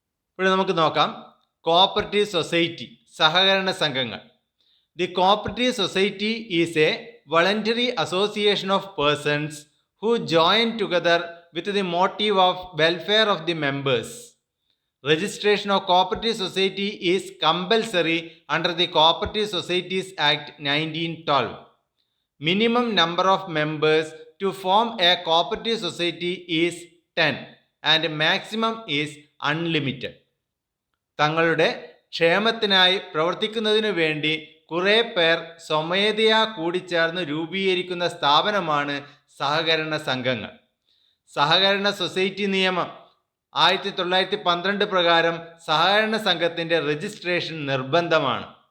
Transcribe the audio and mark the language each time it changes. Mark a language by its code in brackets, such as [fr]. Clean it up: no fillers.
[ml] ഇപ്പോൾ നമുക്ക് നോക്കാം കോഓപ്പറേറ്റീവ് സൊസൈറ്റി, സഹകരണ സംഘങ്ങൾ. [en] The cooperative society is a voluntary association of persons who join together with the motive of welfare of the members. Registration of cooperative society is compulsory under the Cooperative Societies Act 1912. Minimum number of members to form a cooperative society is 10 and maximum is unlimited. [ml] തങ്ങളുടെ ക്ഷേമത്തിനായി പ്രവർത്തിക്കുന്നതിനു വേണ്ടി കുറേ പേർ സ്വമേധയാ കൂടിച്ചേർന്ന് രൂപീകരിക്കുന്ന സ്ഥാപനമാണ് സഹകരണ സംഘങ്ങൾ. സഹകരണ സൊസൈറ്റി നിയമം 1912 പ്രകാരം സഹകരണ സംഘത്തിൻ്റെ രജിസ്ട്രേഷൻ നിർബന്ധമാണ്.